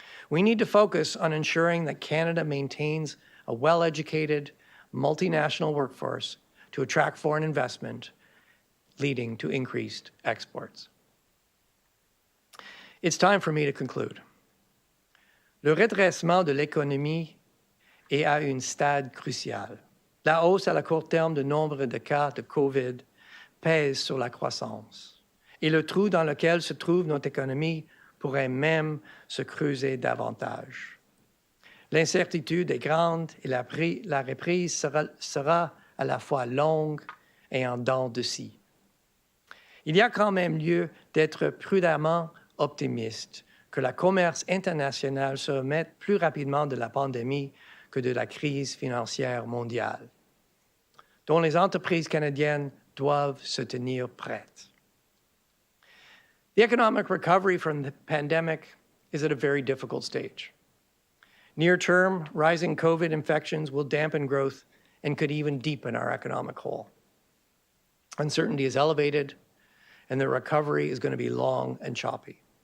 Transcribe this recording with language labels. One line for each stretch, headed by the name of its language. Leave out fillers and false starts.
English: We need to focus on ensuring that Canada maintains a well-educated, multinational workforce to attract foreign investment, leading to increased exports. It's time for me to conclude.
French: Le redressement de l'économie est à un stade crucial. La hausse à la court terme du nombre de cas de COVID pèse sur la croissance. Et le trou dans lequel se trouve notre économie pourrait même se creuser davantage. L'incertitude est grande et la reprise sera à la fois longue et en dents de scie. Il y a quand même lieu d'être prudemment optimiste que le commerce international se remette plus rapidement de la pandémie que de la crise financière mondiale, dont les entreprises canadiennes doivent se tenir prêtes.
English: The economic recovery from the pandemic is at a very difficult stage. Near term, rising COVID infections will dampen growth and could even deepen our economic hole. Uncertainty is elevated, and the recovery is going to be long and choppy.